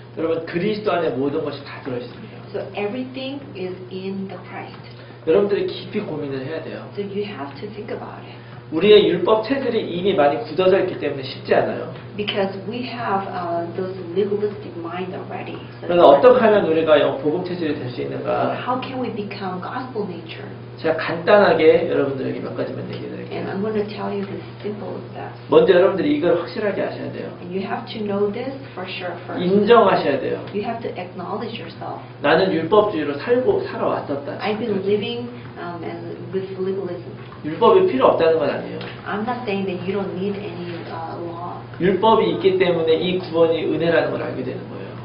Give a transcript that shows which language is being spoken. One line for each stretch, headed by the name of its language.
Korean: 여러분 그리스도 안에 모든 것이 다 들어있습니다.
English: So everything is in the Christ.
Korean: 여러분들이 깊이 고민을 해야 돼요.
English: So you have to think about it.
Korean: 우리의 율법 체질이 이미 많이 굳어져 있기 때문에 쉽지 않아요.
English: Because we have those legalistic mind already. So
Korean: 그래서 어떻게 하면 우리가 복음 체질이 될 수
English: so
Korean: 있는가?
English: how can we become gospel nature?
Korean: 제가 간단하게 여러분들에게 몇 가지만 얘기해
English: And
Korean: 드릴게요.
English: I'm going to tell you the simple steps.
Korean: 먼저 여러분들이 이걸 확실하게 아셔야 돼요.
English: And you have to know this for sure first.
Korean: 인정하셔야 돼요.
English: You have to acknowledge yourself.
Korean: 나는 율법주의로 살아왔었다.
English: I've been living and with legalism.
Korean: 율법이 필요 없다는 건 아니에요.
English: I'm not saying that you don't need any law.
Korean: 율법이 있기 때문에 이 구원이 은혜라는 걸 알게 되는 거예요.